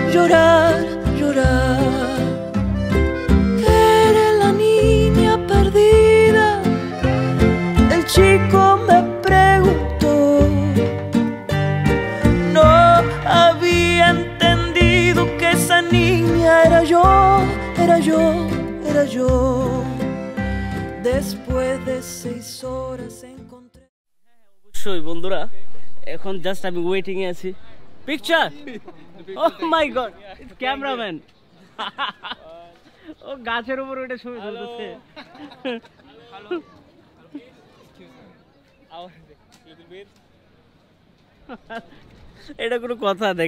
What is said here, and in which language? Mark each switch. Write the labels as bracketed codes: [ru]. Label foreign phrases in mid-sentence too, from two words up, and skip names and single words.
[es] Eres la niña perdida, el chico me preguntó. No había entendido que esa niña era yo. Después de 6 horas encontré. [bn] অবশ্যই বন্ধুরা, এখন জাস্ট আমি ওয়েটিং এ আছি। [en] picture, oh my god, it's cameraman. [bn] ও গাছের উপর ওটা ছবি তুলতেছে। এটা কোনো কথা?